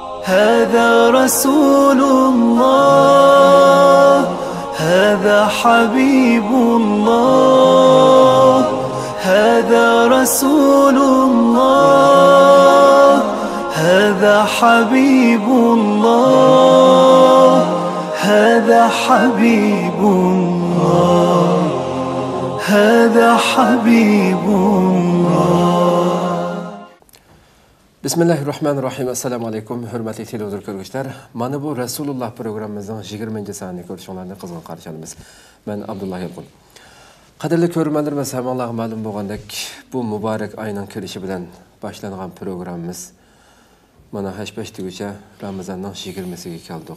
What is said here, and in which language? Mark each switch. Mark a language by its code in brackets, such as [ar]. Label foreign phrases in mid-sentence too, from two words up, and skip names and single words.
[ar] هذا رسول الله هذا حبيب الله هذا رسول الله هذا حبيب الله هذا حبيب الله هذا حبيب الله Bismillahirrahmanirrahim. السلام عليكم. [uz] Hurmatli televizor ko'ruvchilar. Mana bu Rasululloh programmamizning 20-sonini ko'rishinglarni qizg'in qarshi olamiz. Men Abdullah Yalqun. Qadrli ko'ruvchilarimiz, hammalarga ma'lum bo'lgandek, bu muborak oyning kirishi bilan boshlangan programmamiz mana hashpashtigacha Ramazonning 20siga keldik.